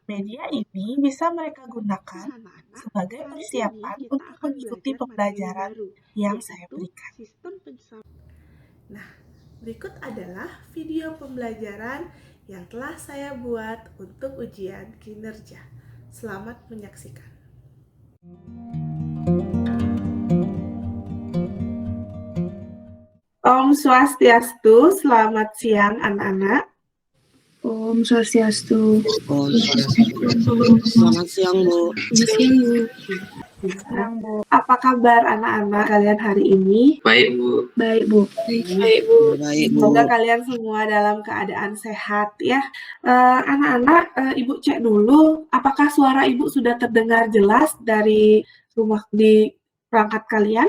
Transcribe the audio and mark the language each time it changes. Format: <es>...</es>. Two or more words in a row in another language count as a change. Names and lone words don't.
<id>Media ini bisa mereka gunakan sebagai persiapan untuk mengikuti pembelajaran yang saya berikan. Nah, berikut adalah video pembelajaran yang telah saya buat untuk ujian kinerja. Selamat menyaksikan.</id> <ban>Om Swastiastu,</ban> <id>selamat siang anak-anak.</id> <ban>Om Swastiastu.</ban> <id>Selamat siang, Bu. Siang, Bu. Apa kabar anak-anak kalian hari ini? Baik, Bu. Baik, Bu. Baik, Bu. Semoga kalian semua dalam keadaan sehat ya. Anak-anak, Ibu cek dulu, apakah suara Ibu sudah terdengar jelas dari rumah di perangkat kalian?</id>